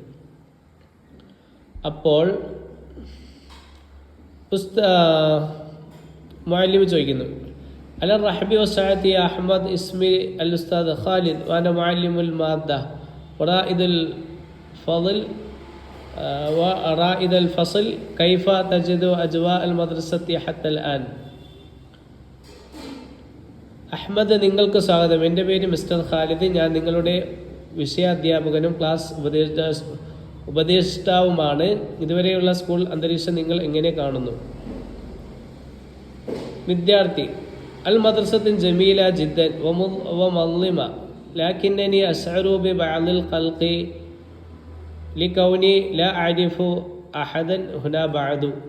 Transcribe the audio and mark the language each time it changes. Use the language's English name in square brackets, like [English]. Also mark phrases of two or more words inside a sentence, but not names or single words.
[Malayalam] അപ്പോൾ മുഅല്ലിം ചോദിക്കുന്നു, [Arabic] على الرحب والسعة يا أحمد اسمي الأستاذ خالد وأنا معلم المادة ورائد الفصل ورائد الفصل كيف تجد أجواء المدرسة حتى الآن. [Malayalam] അഹ്മദ്, നിങ്ങൾക്ക് സ്വാഗതം. എൻ്റെ പേര് മിസ്റ്റർ ഖാലിദ്. ഞാൻ നിങ്ങളുടെ വിഷയാധ്യാപകനും ക്ലാസ് ഉപദേഷ്ടാവുമാണ്. ഇതുവരെയുള്ള സ്കൂൾ അന്തരീക്ഷം നിങ്ങൾ എങ്ങനെ കാണുന്നു? വിദ്യാർത്ഥി, [Arabic] المدرسة جميلة جدا وممتعة لكنني أشعر ببعض القلق لكوني لا أعرف أحدا هنا بعد.